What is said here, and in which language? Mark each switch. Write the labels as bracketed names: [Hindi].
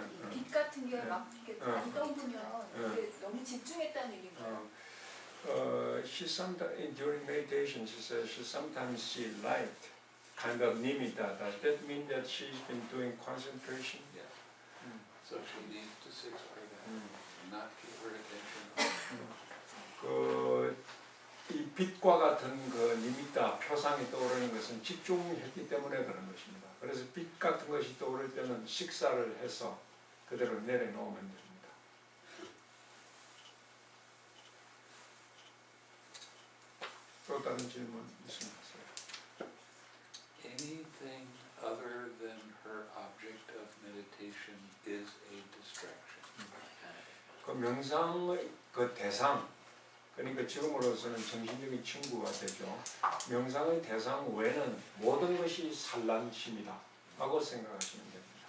[Korean] 빛 같은 게 막 이렇게 많이 떠오르면 그게 너무 집중했다는 얘기인가요? [English] She sometimes during meditation she says she sometimes see light, kind of nimitta. Does that mean that she's been doing concentration? Yes. So she needs to sit like that, not keep her attention. [Korean] 이 빛과 같은 그 니미tta 표상이 떠오르는 것은 집중했기 때문에 그런 것입니다. 그래서 빛 같은 것이 떠오를 때는 식사를 해서 그대로 내려놓으면 됩니다. 또 다른 질문 있으세요? [English] Anything other than her object of meditation is a distraction. [Korean] 그 명상의 그 대상, 그러니까 지금으로서는 정신적인 친구가 되죠. 명상의 대상 외에는 모든 것이 산란심이다 하고 생각하시면 됩니다.